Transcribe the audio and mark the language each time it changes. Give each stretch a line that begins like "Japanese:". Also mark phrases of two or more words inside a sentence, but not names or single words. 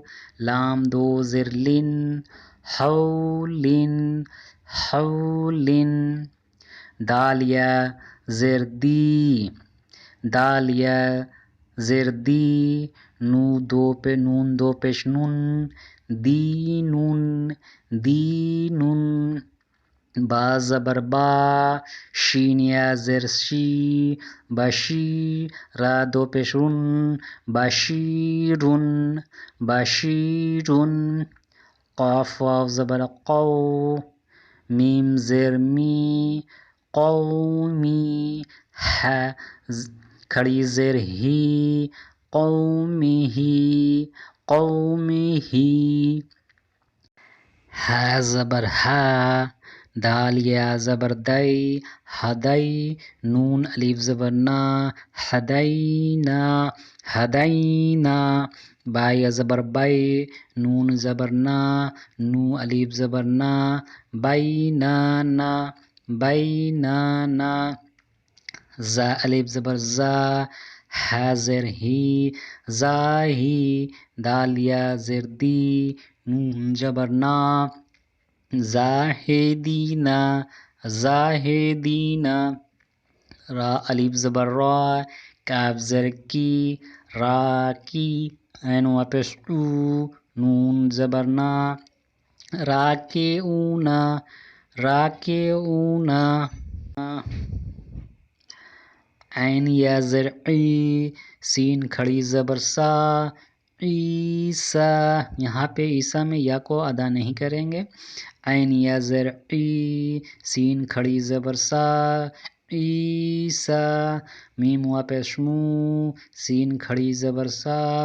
Urdu: لام دو زیر لن حولن حولن دال یا زیر دی دال یا زیر دی نو دو پہ نون دو پیش نون دینون دینون با زبر با شین یا زیر شی بشی را دو پیش رن بشیرن بشیرن قاف واو زبر قو میم زیر می قومی ہے کھڑی زیر ہی قومی قومی ہے زبر ہے دال یا زبر دئی ہدئی نون الف زبر نا ہدینا ہدینا با یا زبر بئی نون زبر نا نو الف زبر نا بینانا بینانا زا الف زبر زا ہے زیر ہی زاہی دال یا زیر دی نون زبر نا زاہدینا زاہدینا را الف زبر را کاف زر کی، را کی، عین و پیش او، نون زبر نا، راکعونا، راکعونا، عین یا زر عی، سین کھڑی زبر سا، عیسا، یہاں پہ عیسیٰ میں یا کو ادا نہیں کریں گے. عین یا زر عی، سین کھڑی زبر سا، عیسا، میم و پیش مو، سین کھڑی زبر سا،